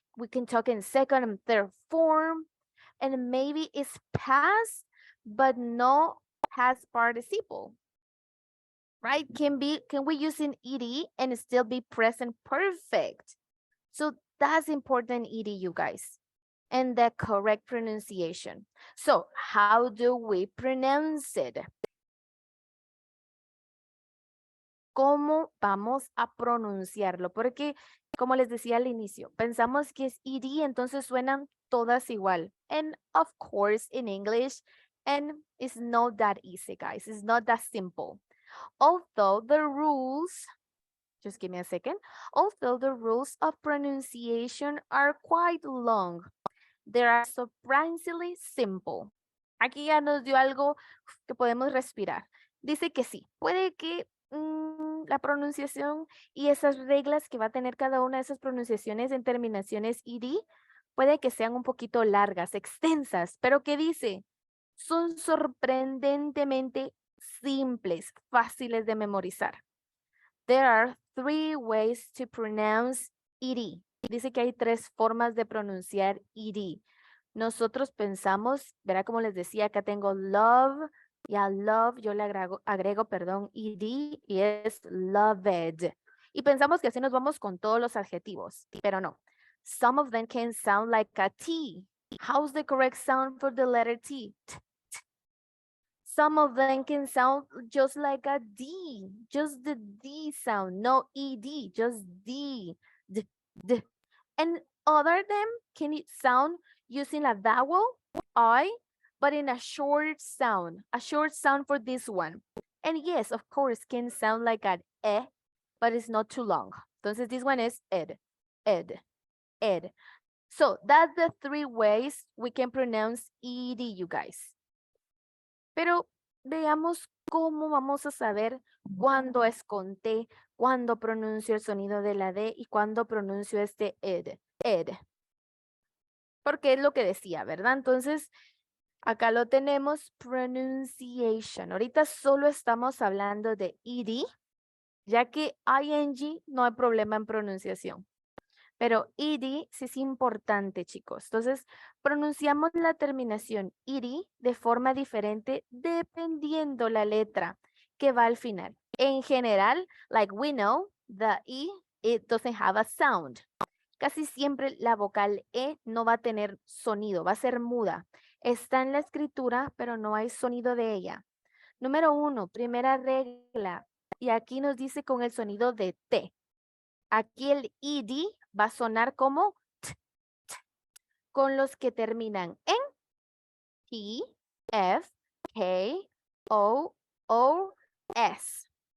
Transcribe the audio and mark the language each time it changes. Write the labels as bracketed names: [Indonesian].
[English] We can talk in second and third form, and maybe it's past, but no past participle. Right? Can we use an ed and still be present perfect? So that's important ed, you guys, and the correct pronunciation. So how do we pronounce it? [Spanish] ¿Cómo vamos a pronunciarlo? Porque, como les decía al inicio, pensamos que es ed, entonces suenan todas igual. [English] And of course, in English, and it's not that easy, guys. It's not that simple. Although the rules, just give me a second. Although the rules of pronunciation are quite long, they are surprisingly simple. [Spanish] Aquí ya nos dio algo que podemos respirar. Dice que sí, puede que la pronunciación y esas reglas que va a tener cada una de esas pronunciaciones en terminaciones ed puede que sean un poquito largas, extensas, pero ¿qué dice? Son sorprendentemente simples, fáciles de memorizar. [English] There are 3 ways to pronounce ed. [Spanish] Dice que hay 3 formas de pronunciar ed. Nosotros pensamos, verá como les decía, acá tengo love, y a love yo le agrego, perdón, ed y es loved. Y pensamos que así nos vamos con todos los adjetivos, pero no. [English] Some of them can sound like a T. How's the correct sound for the letter T? Some of them can sound just like a D, just the D sound, no ED, just D, D, D. And other them can it sound using a vowel, I, but in a short sound for this one. And yes, of course, can sound like an but it's not too long. [Spanish] Entonces [English] this one is ed, ed, ed. So that's the 3 ways we can pronounce ed, you guys. [Spanish] Pero veamos cómo vamos a saber cuándo es con T, cuándo pronuncio el sonido de la D y cuándo pronuncio este ed, ed. Porque es lo que decía, ¿verdad? Entonces, acá lo tenemos, pronunciation. Ahorita solo estamos hablando de ed, ya que ing no hay problema en pronunciación. Pero ed sí es importante, chicos. Entonces, pronunciamos la terminación ed de forma diferente dependiendo la letra que va al final. En general, [English] like we know, the E, it doesn't have a sound. [Spanish] Casi siempre la vocal E no va a tener sonido, va a ser muda. Está en la escritura, pero no hay sonido de ella. Número 1, primera regla. Y aquí nos dice con el sonido de T. Aquí el ed va a sonar como t, t, con los que terminan en T, F, K, O, S.